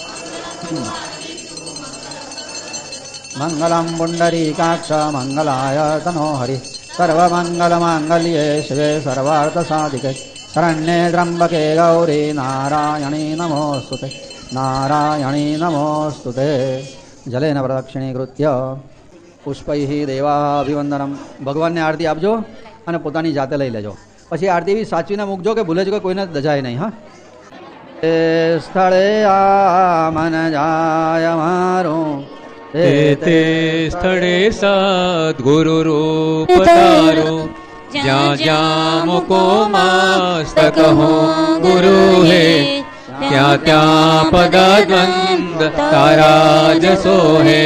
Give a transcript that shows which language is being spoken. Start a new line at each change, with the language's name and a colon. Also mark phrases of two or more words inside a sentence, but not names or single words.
Sanskrit: मङ्गलं पुण्डरीकाक्ष मङ्गलाय तनोहरि सर्वमङ्गलमाङ्गल्ये शिवे सर्वार्थसाधिके शरण्ये त्र्यम्बके गौरी नारायणी नमोऽस्तुते नारायणी नमोऽस्तुते जलेन प्रदक्षिणीकृत्य पुष्पैः देवाभिवन्दनं
Gujarati: भगवानने आरती આપજો અને પોતાની જાતે લઈ લેજો પછી આરતી બી સાચવીને મૂકજો કે ભૂલે જ કોઈને દજાય નહીં હા એ સ્થળે આ મન જાય મારું તે સ્થળે સદગુરુ રૂપ તારો જ્યાં જ્યાં મુકો મસ્તક હું ગુરુ હે ત્યાં ત્યાં પદદ્વંદ તારા જ સોહે